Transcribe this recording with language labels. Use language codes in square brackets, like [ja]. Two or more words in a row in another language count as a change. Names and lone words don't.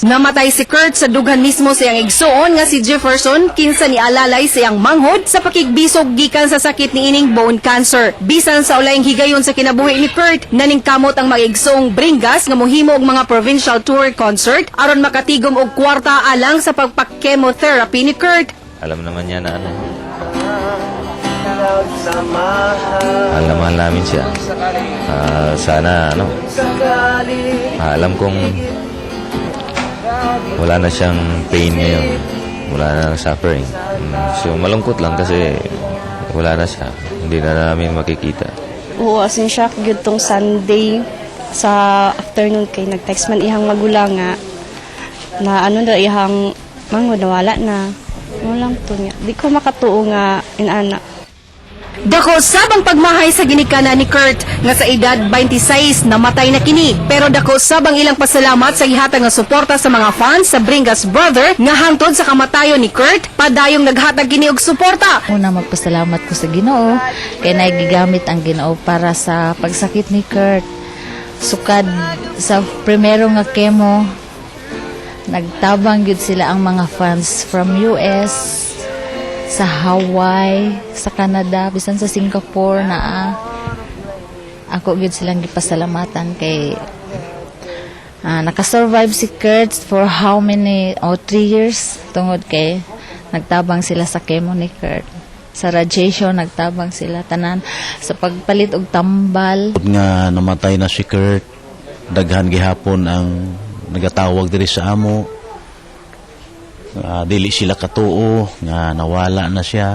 [ceb] Namatay si Kurt sa dughan mismo sa iyang igsuon nga si Jefferson kinsa nialalay sa iyang manghod sa pakigbisog gikan sa sakit niining bone cancer. Bisan sa ulayng higayon sa kinabuhi ni Kurt, naningkamot ang mga igsuong Bringas nga mohimo og mga [en] provincial tour concert [ceb] aron makatigom og kwarta alang sa pagpa-chemotherapy ni Kurt. [tl] Alam naman niya na mahal namin siya. Sana alam kong wala na siyang pain ngayon, wala na suffering. So malungkot lang kasi wala na siya, hindi na namin makikita. [ceb] Oo, asin siya gyud tong Sunday sa afternoon kay nag-text man ihang magulang nga na na ihang mangod wala na. Walang to niya. Di ko makatuo nga inana. Dako sabang pagmahay sa ginikana ni Kurt nga sa edad 26 namatay na kini. Pero dako sabang ilang pasalamat sa gihatag nga suporta sa mga fans sa Bringas Brother nga hangtod sa kamatayon ni Kurt, padayong naghatag kini og suporta. Una magpasalamat ko sa Ginoo kay nagigamit ang Ginoo para sa pagsakit ni Kurt. Sukad sa primero nga kemo, nagtabang gyud sila ang mga fans from US, sa Hawaii, sa Canada, bisan sa Singapore na ako gyud silang gipasalamatan kay nakasurvive si Kurt [en] for how many [ceb] 3 years tungod kay nagtabang sila sa chemo ni Kurt. Sa radiation, nagtabang sila tanan sa pagpalit og tambal. Nga namatay na si Kurt, daghan gihapon ang nagatawag diri sa amo. Dili sila katuo, nga nawala na siya.